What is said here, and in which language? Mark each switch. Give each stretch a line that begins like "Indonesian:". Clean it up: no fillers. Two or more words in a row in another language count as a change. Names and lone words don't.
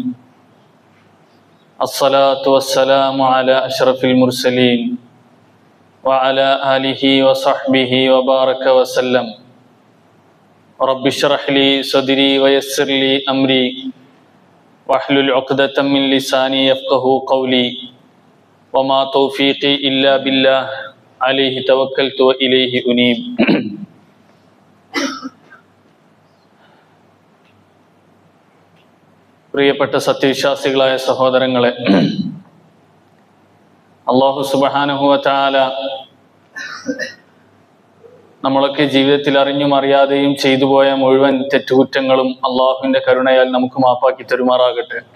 Arabic: الصلاة والسلام على أشرف المرسلين وعلى آله وصحبه وبارك وسلم. رب اشرح لي صدري ويسر لي أمري واحلل عقدة من لساني يفقه قولي وما توفيقي إلا بالله عليه توكلت وإليه أنيب.
Malayalam: പ്രിയപ്പെട്ട സത്യവിശ്വാസികളായ സഹോദരങ്ങളെ,
Arabic: الله سبحانه وتعالى
Malayalam: നമ്മളൊക്കെ ജീവിതത്തിൽ അറിഞ്ഞും അറിയാതെയും ചെയ്തു പോയ മുഴുവൻ തെറ്റുകുറ്റങ്ങളും അള്ളാഹുവിന്റെ കരുണയാൽ നമുക്ക് മാപ്പാക്കി തരുമാറാകട്ടെ.